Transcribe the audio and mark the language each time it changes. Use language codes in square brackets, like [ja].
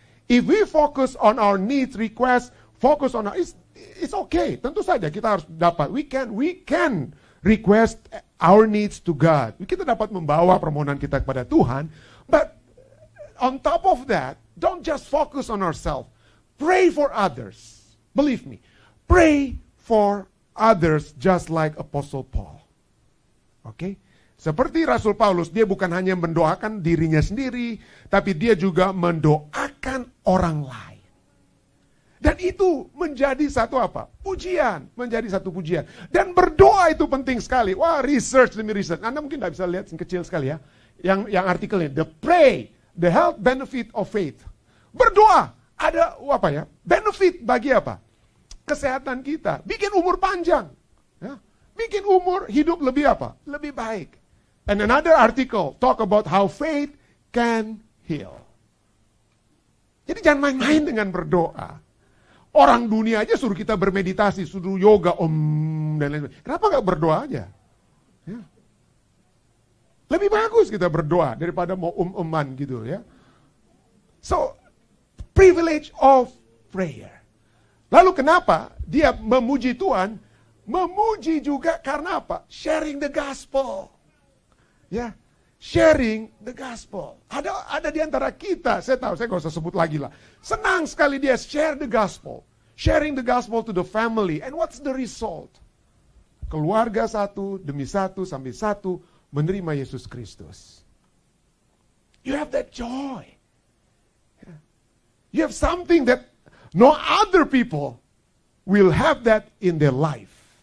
[en] If we focus on our needs, requests, focus on it's okay. [id] Tentu saja kita harus dapat. [en] We can request our needs to God. [id] Kita dapat membawa permohonan kita kepada Tuhan. [en] But on top of that, don't just focus on ourselves. Pray for others. Believe me. Pray for others just like Apostle Paul. Okay? [id] Seperti Rasul Paulus, dia bukan hanya mendoakan dirinya sendiri, tapi dia juga mendoakan orang lain. Dan itu menjadi satu apa? Pujian. Menjadi satu pujian. Dan berdoa itu penting sekali. Wah, research demi research. Anda mungkin tidak bisa lihat, kecil sekali ya. Yang artikelnya, [en] the health benefit of faith. [id] Berdoa, ada apa ya? Benefit bagi apa? Kesehatan kita. Bikin umur panjang. Ya. Bikin umur hidup lebih apa? Lebih baik. [en] And another article talk about how faith can heal. [id] Jadi jangan main-main dengan berdoa. Orang dunia aja suruh kita bermeditasi, suruh yoga, dan lain-lain. Kenapa nggak berdoa aja? Ya. Lebih bagus kita berdoa daripada mau gitu ya. [en] So, privilege of prayer. [id] Lalu kenapa dia memuji Tuhan? Memuji juga karena apa? [en] Sharing the gospel. Ya, sharing the gospel. [id] Ada di antara kita, saya tahu, saya gak usah sebut lagi lah. Senang sekali dia [en] share the gospel. Sharing the gospel to the family. And what's the result? [id] Keluarga satu demi satu sampai satu menerima Yesus Kristus. [en] You have that joy. You have something that no other people will have that in their life.